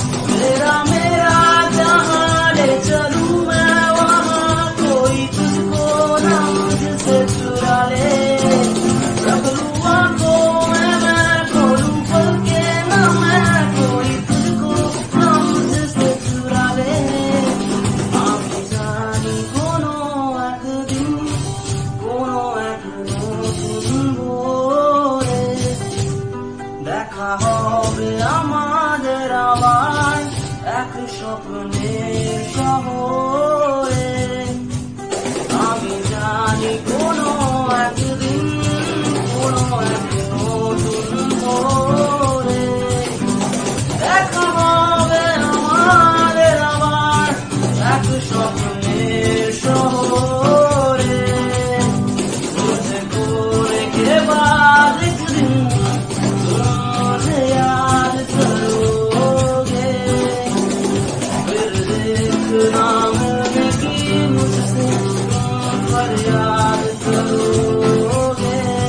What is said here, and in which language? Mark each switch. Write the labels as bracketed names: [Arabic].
[Hindi] मेरा मेरा जहाँ ले चलूं मैं वहाँ, कोई तुझको ना मुझसे चुरा ले। रख लूं आंखों में मैं खोलूं पल के ना मैं, कोई तुझको ना मुझसे चुरा ले। [Bangla] আমি জানি কোনো একদিন কোনো এক নতুন ভোরে দেখা হবে আমাদের আবার এক স্বপ্নের শহরে। আমি জানি কোনো একদিন কোনো এক নতুন ভোরে দেখা হবে আমাদের আবার এক স্বপ্নের শহরে। [Hindi] तुझको के बाद एक दिन मुझे याद करोगे, फिर देखना मैंने की मुझसे फरियाद करोगे।